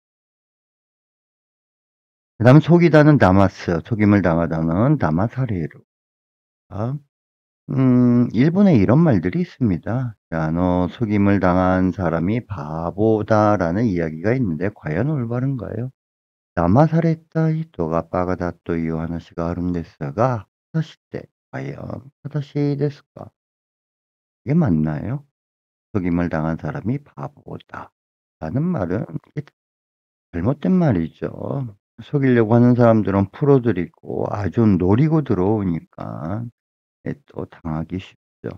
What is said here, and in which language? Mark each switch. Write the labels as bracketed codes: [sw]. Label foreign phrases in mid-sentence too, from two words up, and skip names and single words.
[ko] 그다음에 속이다는 다마스, 속임을 당하다는 다마사리에루. 아 일본에 이런 말들이 있습니다. 자, "너 속임을 당한 사람이 바보다."라는 이야기가 있는데 과연 올바른가요? [ja] "騙された人がバカだという話があるんですが、果たして과연正しいですか?" [ko] 이게 맞나요? "속임을 당한 사람이 바보다."라는 말은 이게 잘못된 말이죠. 속이려고 하는 사람들은 프로들이고 아주 노리고 들어오니까 또 당하기 쉽죠.